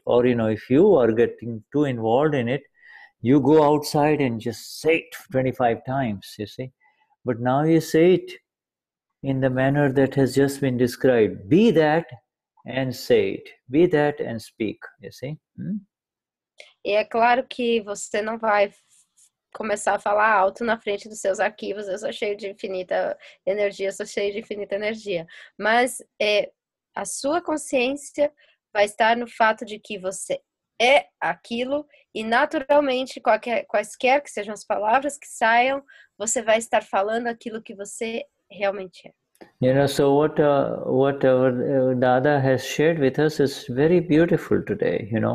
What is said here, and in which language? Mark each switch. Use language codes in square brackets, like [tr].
[en] Or, if you are getting too involved in it, you go outside and just say it 25 times, you see. But now you say it in the manner that has just been described. Be that and say it. Be that and speak, you see. [pt] E é claro que você não vai começar a falar alto na frente dos seus arquivos, eu sou cheio de infinita energia, eu sou cheio de infinita energia. Mas a sua consciência vai estar no fato de que você é aquilo, e naturalmente, quaisquer que sejam as palavras que saiam, você vai estar falando aquilo que você realmente é. [en] So what our Dada has shared with us is very beautiful today.